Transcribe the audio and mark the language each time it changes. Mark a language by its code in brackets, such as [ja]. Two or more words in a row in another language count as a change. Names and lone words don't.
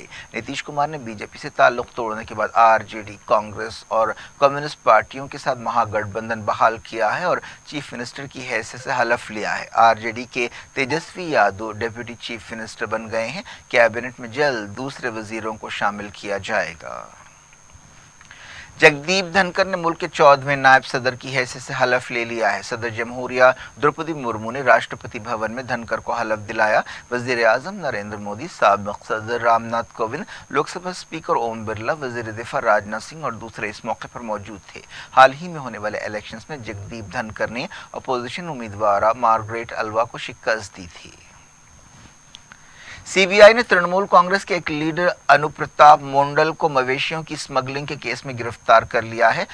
[ur] نتیش کمار نے BJP سے تعلق توڑنے کے بعد RJD، کانگریس اور کمیونسٹ پارٹیوں کے ساتھ مہا گٹھ بندھن بحال کیا ہے اور چیف منسٹر کی حیثیت سے حلف لیا ہے۔ RJD کے تیجسوی یادو ڈپٹی چیف منسٹر بن گئے ہیں۔ کیبنٹ میں جلد دوسرے وزیروں کو شامل کیا جائے گا۔ جگدیپ دھنکر نے ملک کے 14ویں نائب صدر کی حیثیت سے حلف لے لیا ہے۔ صدر جمہوریہ دروپدی مرمو نے راشٹرپتی بھون میں دھنکر کو حلف دلایا۔ وزیر اعظم نریندر مودی، سابق صدر رام ناتھ کووند، لوک سبھا اسپیکر اوم برلا، وزیر دفاع راجناتھ سنگھ اور دوسرے اس موقع پر موجود تھے۔ حال ہی میں ہونے والے الیکشنز میں جگدیپ دھنکر نے اپوزیشن امیدوارہ مارگریٹ الوا کو شکست دی تھی۔ CBI نے ترنمول کانگریس کے ایک لیڈر انوپرتاپ مونڈل کو مویشیوں کی اسمگلنگ کے کیس میں گرفتار کر لیا ہے۔